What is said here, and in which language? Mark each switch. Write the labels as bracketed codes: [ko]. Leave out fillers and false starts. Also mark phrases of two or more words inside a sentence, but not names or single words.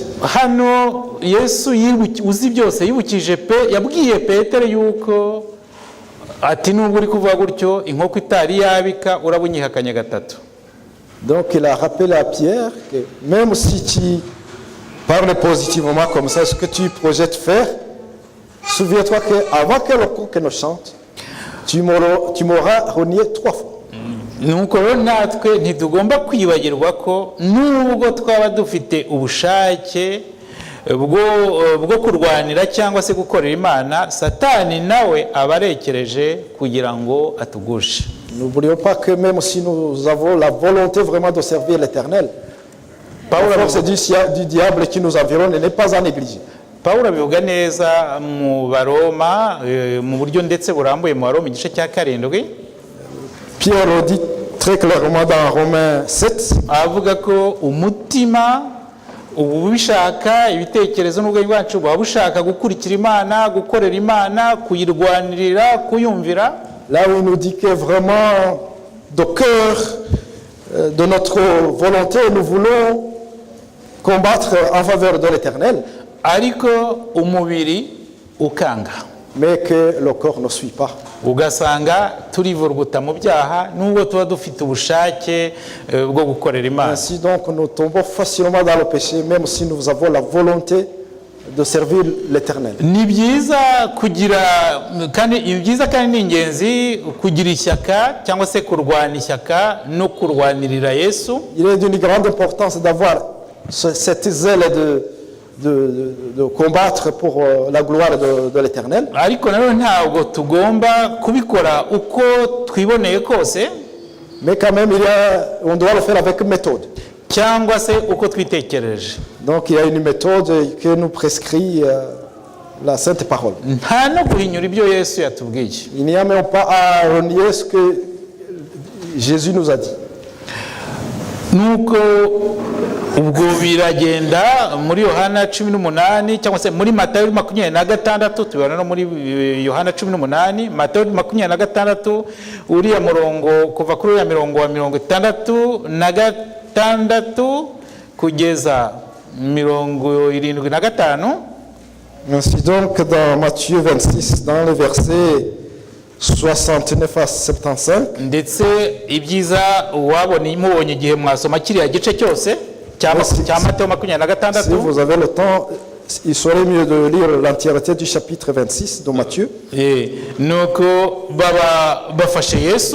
[rw] hano Yesu uzi byose yabwiye Petero yuko ati nubwo uri kuvuga gutyo inkoko itari yabika urabunyihakanye gatatu. [fr] Donc il a rappelé à Pierre que même si tu parles positivement comme ça, ce que tu projettes faire, souviens-toi qu'avant que le coq ne chante, tu m'auras renié 3 fois. [rw] nuko rero natwe ntitugomba kwibagirwa ko nubwo twaba dufite ubushake bwo kurwanira cyangwa se gukorera Imana, Satani nawe aba arekereje kugira ngo atugushe. [fr] N'oublions pas que même si nous avons la volonté vraiment de servir l'Éternel, la force du diable qui nous environne n'est pas à négliger. [rw] Pawulo abivuga neza mu Baroma mu buryo ndetse burambuye mu Baroma igice cya 7. [fr] Pierre le dit très clairement dans Romains 7. [rw] Avuga ko umutima ubu bishaka ibitekerezo n'ubwenge bwacu buba bushaka gukurikira Imana, gukorera Imana, kuyirwanirira, kuyumvira. [fr] Là où il nous dit que vraiment de cœur de notre volonté nous voulons combattre en faveur de l'Éternel, [rw] ariko umubiri ukanga, [fr] mais que le corps ne suit pas. [rw] Ugasanga turivurguta mu byaha nubwo tuba dufite ubushake bwo gukorera Imana. [fr] Ainsi donc nous tombons facilement dans le péché même si nous avons la volonté de servir l'Éternel. [rw] Ni byiza kugira kandi ni ingenzi kugira ishyaka cyangwa se kurwana ishyaka no kurwanirira Yesu. [fr] Il est d'une grande importance d'avoir cette zèle de combattre pour la gloire de l'Éternel. [rw] Ariko nayo ntabwo tugomba kubikora uko twiboneye kose, [fr] mais quand même on doit le faire avec méthode. [rw] Cyangwa se uko twitekereje. [fr] Donc il y a une méthode que nous prescrit la Sainte Parole. [rw] Nta no guhinyura ibyo Yesu yatubwiye. [fr] Il n'y a même pas à renier ce que Jésus nous a dit. [rw] Nuko ubwo biragenda muri Yohana 18 cyangwa se muri Matayo 26 tubona no muri Yohana 18, Matayo 26 uriya murongo kuva kuri uriya mirongo wa 66 kugeza 75. [fr] Ainsi donc dans Matthieu 26 dans le verset 69 à 75, [rw] ndetse ibyiza wabonye mubonye igihe mwasoma kiriya gice cyose cya Matayo 26. [fr] Si vous avez le temps, il serait mieux de lire l'entièreté du chapitre 26 de Matthieu. [rw] Nuko bafashe Yesu.